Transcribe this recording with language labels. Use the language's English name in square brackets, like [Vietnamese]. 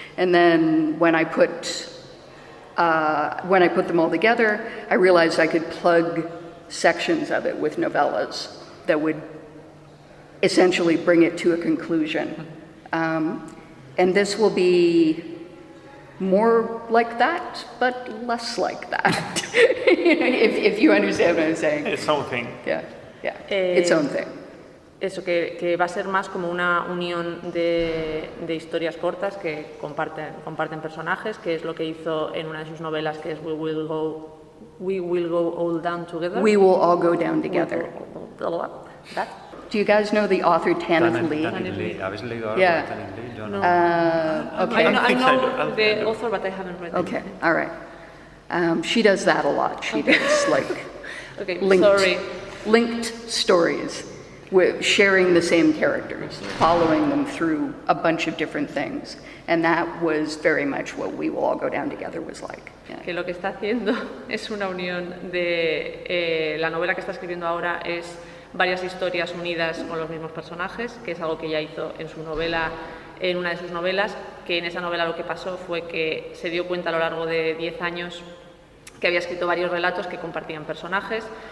[English] And then when I put them all together, I realized I could plug sections of it with novellas that would essentially bring it to a conclusion. And this will be more like that, but less like that. if you understand what I'm saying. Its own thing. Yeah. Its own thing. [Spanish] Eso, que va a ser más como una unión de historias cortas que comparten personajes, que es lo que hizo en una de sus novelas, que es We Will Go All Down Together. [English] We Will All Go Down Together. That. Do you guys know the author Tanith Lee? [Spanish] ¿Habéis leído algo de [English] Yeah. [Spanish] Tanith Lee? Yo no. [English] Okay. I know the author, but I haven't read it. Okay, all right. She does that a lot. She does like Okay, linked stories with sharing the same characters, following them through a bunch of different things. And that was very much what We Will All Go Down Together was like. Yeah. [Spanish] Que lo que está haciendo es una unión de la novela que está escribiendo ahora es varias historias unidas con los mismos personajes, que es algo que ya hizo en una de sus novelas, que en esa novela lo que pasó fue que se dio cuenta a lo largo de 10 años que había escrito varios relatos que compartían personajes,